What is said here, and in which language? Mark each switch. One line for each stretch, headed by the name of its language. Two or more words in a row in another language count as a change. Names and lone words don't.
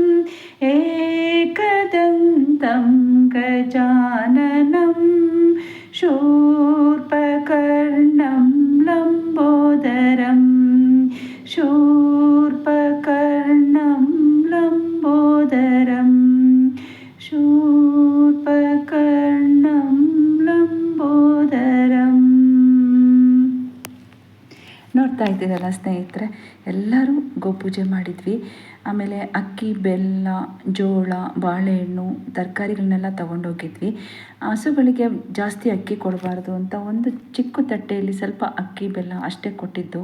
Sanskrit: एकदन्तं गजाननं शूर्पकर्णं लम्बोदरम् शूर्पकर्णं लम्बोदरम् शूर्पकर्णं लम्बोदरम्.
Kannada: ನೋಡ್ತಾ ಇದ್ದೀರಲ್ಲ ಸ್ನೇಹಿತರೆ, ಎಲ್ಲರೂ ಗೋಪೂಜೆ ಮಾಡಿದ್ವಿ. ಆಮೇಲೆ ಅಕ್ಕಿ, ಬೆಲ್ಲ, ಜೋಳ, ಬಾಳೆಹಣ್ಣು, ತರಕಾರಿಗಳನ್ನೆಲ್ಲ ತಗೊಂಡೋಗಿದ್ವಿ. ಹಸುಗಳಿಗೆ ಜಾಸ್ತಿ ಅಕ್ಕಿ ಕೊಡಬಾರ್ದು ಅಂತ ಒಂದು ಚಿಕ್ಕ ತಟ್ಟೆಯಲ್ಲಿ ಸ್ವಲ್ಪ ಅಕ್ಕಿ, ಬೆಲ್ಲ ಅಷ್ಟೇ ಕೊಟ್ಟಿದ್ದು.